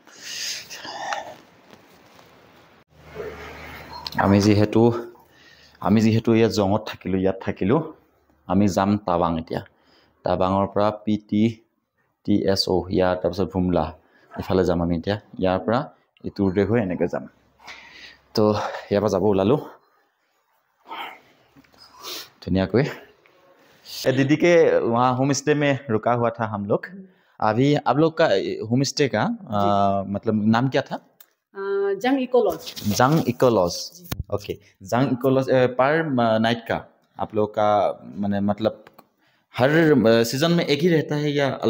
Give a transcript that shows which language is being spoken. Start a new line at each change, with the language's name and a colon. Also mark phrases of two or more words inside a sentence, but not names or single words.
Assamese: আমি যিহেতু আমি যেহেতু ইয়াত জঙত থাকিলোঁ ইয়াত থাকিলোঁ আমি যাম টাৱাং এতিয়া টাৱাঙৰ পৰা PTTSO ইয়াৰ তাৰপিছত ভুমলা ইফালে যাম আমি এতিয়া ইয়াৰ পৰা ইটো ৰুটে হৈ এনেকৈ যাম তো ইয়াৰ পৰা যাব ওলালোঁ
Hindi: धुनियाकोई दीदी के वहाँ
English: home stay
Hindi: में रुका हुआ था हम लोग अभी आप लोग का
English: home stay
Hindi: का मतलब नाम क्या था जंग इको लॉज ओके जंग इको लॉज पर नाइट का आप लोग का माने मतलब हर सीजन में एक ही रहता है या अलग